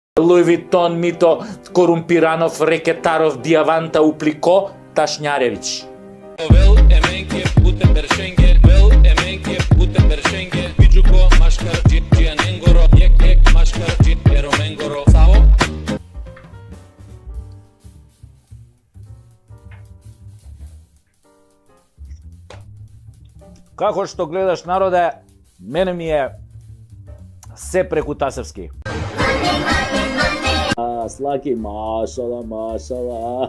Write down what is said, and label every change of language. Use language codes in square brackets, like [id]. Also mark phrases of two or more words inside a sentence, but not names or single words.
[mk] Луи Витон, Мито, Корумпиранов, Рекетаров, Диаванта, Уплико, Ташняревич. [rom] Вел еменке путе бершенге, вел еменке путе бершенге, Биджуко машкар джианенгоро, ек машкар джиероменгоро. [mk] Сао? Како што гледаш, народе, мене ми е се преку тасевски. Слаки, машала, машала.